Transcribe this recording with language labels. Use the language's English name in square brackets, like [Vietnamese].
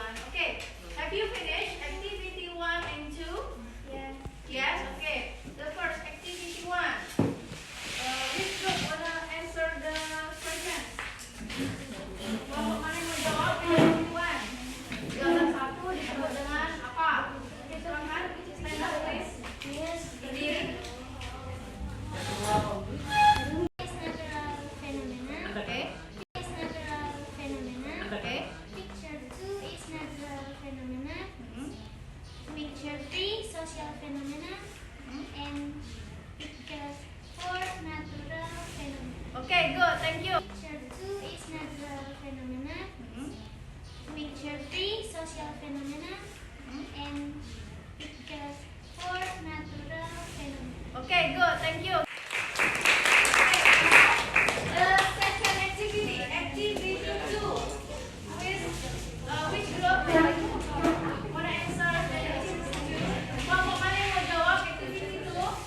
[English] Okay, have you finished activity 1 and 2? Yes. Yes, okay. The first activity 1. Which group wanna answer the questions? [Indonesian] Kelompok mana yang mau jawab activity 1? Jawaban 1 disebut dengan apa? Silakan, [English] stand up please. Yes. [Indonesian] Berdiri. [English] Is natural phenomena. Okay. Is natural phenomena. Okay. Picture 2 is natural phenomena. Picture 3 social phenomena. And picture 4 natural phenomena. Okay, good. Thank you. Picture 2 is natural phenomena. Picture 3 social phenomena. And picture 4 natural phenomena. Okay, good. Thank you. Second activity, activity 2. Which group wanna answer the activity 2? [Indonesian] Kelompok mana yang mau jawab activity 2?